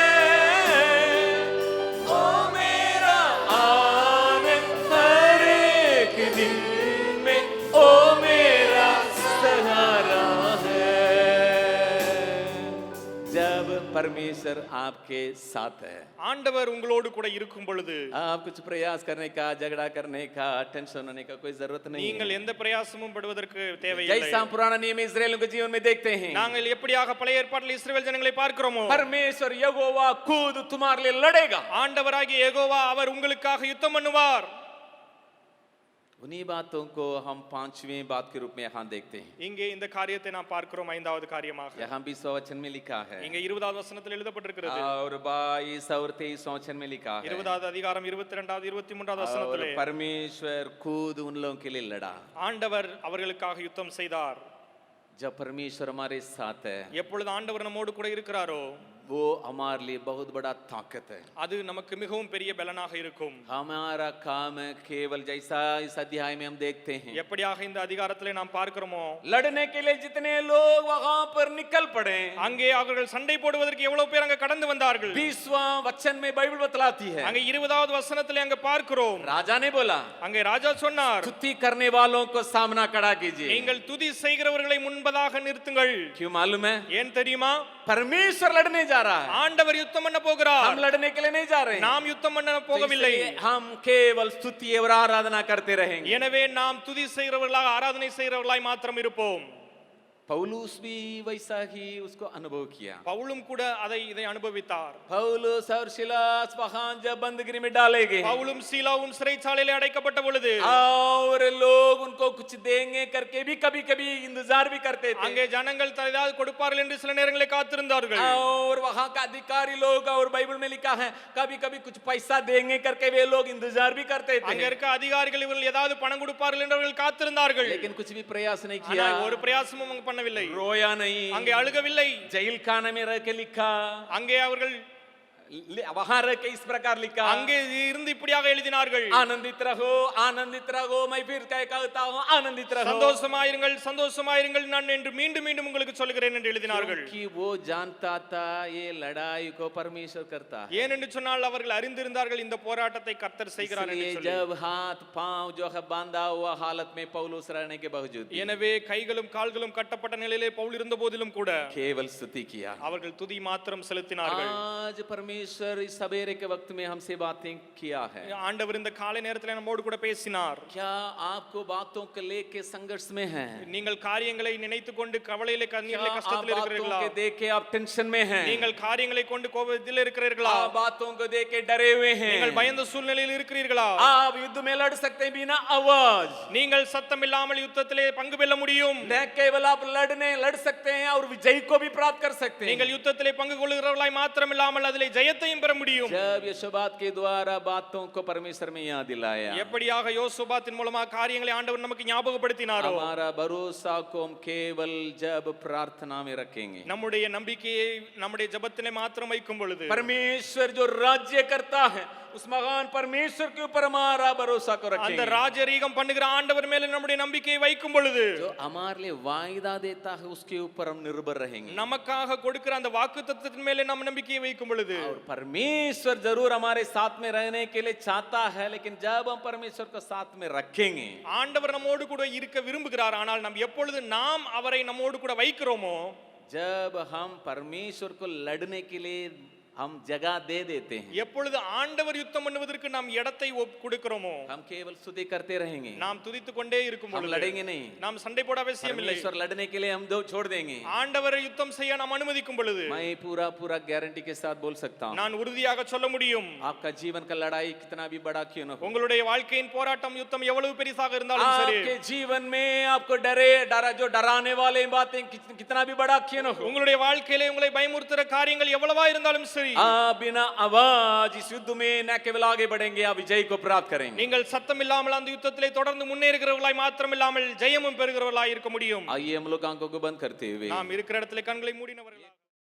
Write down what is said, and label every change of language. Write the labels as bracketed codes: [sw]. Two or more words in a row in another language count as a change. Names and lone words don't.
[hi] ओ मेरा आनंद हर एक दिन में, ओ मेरा सहारा है। जब परमेश्वर आपके साथ है, [ta] ஆண்டவர் உங்களோடு கூட இருக்கும் பொழுது [hi] आप कुछ प्रयास करने का, झगड़ा करने का, टेंशन होने का कोई जरूरत नहीं [ta] நீங்கள் [hi] है। [ta] எந்த பிரயாசமும் படுவதற்கு தேவையில்லை. [hi] जैसा हम पुराना नियम इस्राएलियों के जीवन में देखते हैं, [ta] நாங்கள் எப்படியாக பழைய ஏற்பாட்டில் இஸ்ரவேல் ஜனங்களை பார்க்கிறோமோ, [hi] परमेश्वर यहोवा खुद तुम्हारे लिए लड़ेगा। [ta] ஆண்டவராகிய யெகோவா அவர் உங்களுக்காக யுத்தம் பண்ணுவார். [hi] उन्हीं बातों को हम 5वें बात के रूप में यहाँ देखते हैं। [ta] இங்கே இந்த காரியத்தை நாம் பார்க்கிறோம் 5வது காரியமாக. [hi] यहाँ 20वां वचन में लिखा है, [ta] இங்கே 20வது வசனத்தில் எழுதப்பட்டிருக்கிறது. [hi] और 22 और 23वां वचन में लिखा है, [ta] 20வது அதிகாரம் 22வது 23வது [hi] और [ta] வசனத்திலே [hi] परमेश्वर खुद उन लोगों के लिए लड़ा। [ta] ஆண்டவர் அவர்களுக்காக யுத்தம் செய்தார். [hi] जब परमेश्वर हमारे साथ है, [ta] எப்பொழுது ஆண்டவர் நம்மோடு கூட இருக்கிறாரோ, [hi] वो हमारे लिए बहुत बड़ा ताकत है। [ta] அது நமக்கு மிகவும் பெரிய பலனாக இருக்கும். [hi] हमारा काम है केवल जैसा इस अध्याय में हम देखते हैं, [ta] எப்படியாக இந்த அதிகாரத்திலே நாம் பார்க்கிறோமோ, [hi] लड़ने के लिए जितने लोग वहां पर निकल पड़े, [ta] அங்கே அவர்கள் சண்டை போடுவதற்கு எவ்வளவு பேர் அங்க கடந்து வந்தார்கள். [hi] 20वां वचन में बाइबल बतलाती है, [ta] அங்கே 20வது வசனத்திலே அங்க பார்க்கிறோம். [hi] राजा ने बोला, [ta] அங்கே ராஜா சொன்னார், [hi] स्तुति करने वालों को सामना खड़ा कीजिए। [ta] நீங்கள் துதி செய்கிறவர்களை முன்பதாக நிறுத்துங்கள். [hi] क्यों मालूम है? [ta] ஏன் தெரியுமா? [hi] परमेश्वर लड़ने जा रहा है, [ta] ஆண்டவர் யுத்தம் பண்ண போகிறார். [hi] हम लड़ने के लिए नहीं जा रहे हैं। [ta] நாம் யுத்தம் பண்ண போகவில்லை. [hi] इसलिए हम केवल स्तुति और आराधना करते रहेंगे। [ta] எனவே நாம் துதி செய்கிறவர்களாக ஆராதனை செய்கிறவர்களாய் மாத்திரம் இருப்போம். [hi] पौलुस भी वैसा ही उसको अनुभव किया। [ta] பவுலும் கூட இதை அனுபவித்தார். [hi] पौलुस और सिलास वहां जब बंदगी में डाले गए, [ta] பவுலும் சீலாவும் சிறைச்சாலையிலே அடைக்கப்பட்ட பொழுது [hi] और लोग उनको कुछ देंगे करके भी कभी कभी इंतजार भी करते थे, [ta] அங்கே ஜனங்கள் ஏதாவது கொடுப்பார்கள் என்று சில நேரங்களில் காத்திருந்தார்கள். [hi] और वहां का अधिकारी लोग, और बाइबल में लिखा है कभी कभी कुछ पैसा देंगे करके वे लोग इंतजार भी करते [ta] அங்க [hi] थे, [ta] இருக்க அதிகாரிகள் இவர்கள் ஏதாவது பணம் கொடுப்பார்கள் என்று அவர்கள் காத்திருந்தார்கள். [hi] लेकिन कुछ भी प्रयास नहीं [ta] ஆனா [hi] किया, [ta] ஒரு பிரயாசமும் அவங்க பண்ணவில்லை. [hi] रोया नहीं, [ta] அங்கே அழுகவில்லை. [hi] जेल खाने में रह के लिखा, [ta] அங்கே அவர்கள் [hi] वहां रह के इस प्रकार लिखा, [ta] அங்கே இருந்து இப்படியாக எழுதினார்கள், [hi] आनंदित रहो, मैं फिर क्या कहता हूं, आनंदित रहो, [ta] சந்தோஷமாயிருங்கள் சந்தோஷமாயிருங்கள் நான் என்று மீண்டும் மீண்டும் உங்களுக்கு சொல்கிறேன் என்று எழுதினார்கள். [hi] क्योंकि वो जानता था ये लड़ाई को परमेश्वर करता है। [ta] ஏன் என்று சொன்னால் அவர்கள் அறிந்திருந்தார்கள் இந்த போராட்டத்தை கர்த்தர் செய்கிறார் என்று [hi] इसलिए [ta] சொல்லி. [hi] जब हाथ पांव जो है बांधा हुआ हालत में पौलुस रहने के बावजूद [ta] எனவே கைகளும் கால்களும் கட்டப்பட்ட நிலையிலே பவுல் இருந்த போதிலும் கூட [hi] केवल स्तुति किया। [ta] அவர்கள் துதி மாத்திரம் செலுத்தினார்கள். [hi] आज परमेश्वर इस सवेरे के वक्त में हमसे बातें किया है। [ta] ஆண்டவர் இந்த காலை நேரத்தில் நம்மோடு கூட பேசினார். [hi] क्या आपको बातों को लेके संघर्ष में हैं? [ta] நீங்கள் காரியங்களை நினைத்துக் கொண்டு கவலையிலே கண்ணீரிலே [hi] क्या आप [ta] கஷ்டத்தில் [hi] बातों [ta] இருக்கிறீர்களா? [hi] के देख के आप टेंशन में हैं? [ta] நீங்கள் காரியங்களை கொண்டு கோபத்தில் இருக்கிறீர்களா? [hi] आप बातों को देख के डरे हुए हैं? [ta] நீங்கள் பயந்த சூழ்நிலையில் இருக்கிறீர்களா? [hi] आप युद्ध में लड़ सकते हैं बिना आवाज, [ta] நீங்கள் சத்தம் இல்லாமல் யுத்தத்திலே பங்கு பெற முடியும். [hi] न केवल आप लड़ सकते हैं और विजय को भी प्राप्त कर सकते हैं। [ta] நீங்கள் யுத்தத்திலே பங்கு கொள்கிறவர்களாய் மாத்திரம் இல்லாமல் அதிலே ஜெயத்தையும் பெற முடியும். [hi] जब यहोशूबात के द्वारा बातों को परमेश्वर में याद दिलाया, [ta] எப்படியாக யோசுபாத்தின் மூலமாக காரியங்களை ஆண்டவர் நமக்கு ஞாபகப்படுத்தினாரோ, [hi] हमारा भरोसा को हम केवल जब प्रार्थना में रखेंगे, [ta] நம்முடைய நம்பிக்கையை நம்முடைய ஜெபத்திலே மாத்திரம் வைக்கும் பொழுது, [hi] परमेश्वर जो राज्य करता है उस महान परमेश्वर के ऊपर हमारा भरोसा को [ta] அந்த [hi] रखेंगे, [ta] ராஜரீகம் பண்ணுகிற ஆண்டவர் மேல நம்முடைய நம்பிக்கையை வைக்கும் பொழுது, [hi] जो हमारे लिए वायदा देता है उसके ऊपर हम निर्भर रहेंगे। [ta] நமக்காக கொடுக்கிற அந்த வாக்குத்தத்தத்தின் மேல நம்ம நம்பிக்கையை வைக்கும் பொழுது, [hi] और परमेश्वर जरूर हमारे साथ में रहने के लिए चाहता है, लेकिन जब हम परमेश्वर को साथ में रखेंगे, [ta] ஆண்டவர் நம்மோடு கூட இருக்க விரும்புகிறார். ஆனால் நாம் எப்பொழுது நாம் அவரை நம்மோடு கூட வைக்கிறோமோ, [hi] जब हम परमेश्वर को लड़ने के लिए हम जगह दे देते हैं, [ta] எப்பொழுது ஆண்டவர் யுத்தம் பண்ணுவதற்கு நாம் இடத்தை கொடுக்கிறோமோ, [hi] हम केवल स्तुति करते रहेंगे, [ta] நாம் துதித்துக் கொண்டே இருக்கும் [hi] हम [ta] பொழுது [hi] लड़ेंगे नहीं। [ta] நாம் சண்டை போட அவசியம் இல்லை. [hi] परमेश्वर लड़ने के लिए हम दो छोड़ देंगे। [ta] ஆண்டவரை யுத்தம் செய்ய நாம் அனுமதிக்கும் பொழுது [hi] मैं पूरा गारंटी के साथ बोल सकता हूँ, [ta] நான் உறுதியாக சொல்ல முடியும், [hi] आपका जीवन का लड़ाई कितना भी बड़ा क्यों न हो, [ta] உங்களுடைய வாழ்க்கையின் போராட்டம் யுத்தம் எவ்வளவு பெரிசாக இருந்தாலும் சரி, [hi] आपके जीवन में आपको जो डराने वाले बातें कितना भी बड़ा क्यों न हो, [ta] உங்களுடைய வாழ்க்கையிலே உங்களை பயமுறுத்துற காரியங்கள் எவ்வளவா இருந்தாலும் சரி, [hi] आप बिना आवाज इस युद्ध में न केवल आगे बढ़ेंगे, आप विजय को प्राप्त करेंगे। [ta] நீங்கள் சத்தம் இல்லாமல் அந்த யுத்தத்திலே தொடர்ந்து முன்னேறுகிறவர்களாய் மாத்திரம் இல்லாமல் ஜெயமும் பெறுகிறவர்களாய் இருக்க முடியும். [hi] आइए हम लोग आंखों को बंद करते हुए [ta] நாம் இருக்கிற இடத்துல கண்களை மூடினவர்களாக